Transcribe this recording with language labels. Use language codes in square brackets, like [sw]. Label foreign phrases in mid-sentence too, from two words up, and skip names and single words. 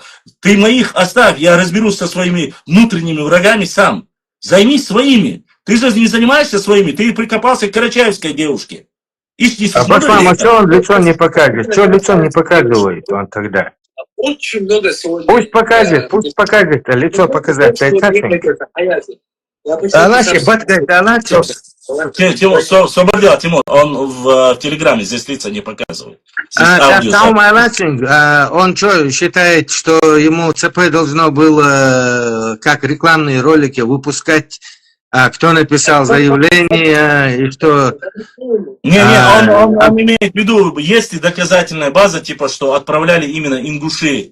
[ru] Ты моих оставь, я разберусь со своими внутренними врагами сам. Займись своими. Ты же не занимаешься своими, ты прикопался к карачаевской девушке. Башлам, а что он лицо не покажет? Что лицо не показывает он тогда? Очень много сегодня. Пусть покажет, лицо показать. Алаши, батка, Алаши. Тимур, Тимур, он в Телеграме здесь лица не показывает. Он что, считает, что ему ЦП должно было как рекламные ролики выпускать, кто написал заявление и что... Он имеет в виду, есть ли доказательная база, типа, что отправляли именно ингуши.